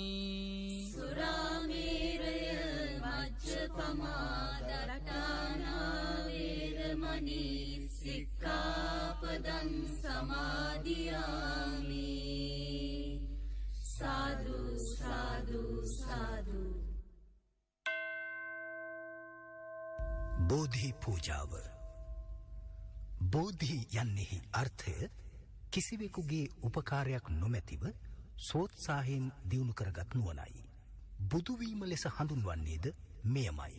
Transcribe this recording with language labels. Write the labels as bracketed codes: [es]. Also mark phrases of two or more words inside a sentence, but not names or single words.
[pi] සුරාමේරය මජ්ජපමා දට්ඨානා වේරමණී සික්ඛාපදං සමාදියාමි සාදු සාදු සාදු [si] බෝධි පූජාව බෝධි යන්නෙහි අර්ථය කිසිවෙකුගේ උපකාරයක් නොමැතිව සෝත්සාහයෙන් දියුණු කරගත් නුවණයි. බුදුවීම ලෙස හඳුන්වන්නේද මෙයමයි.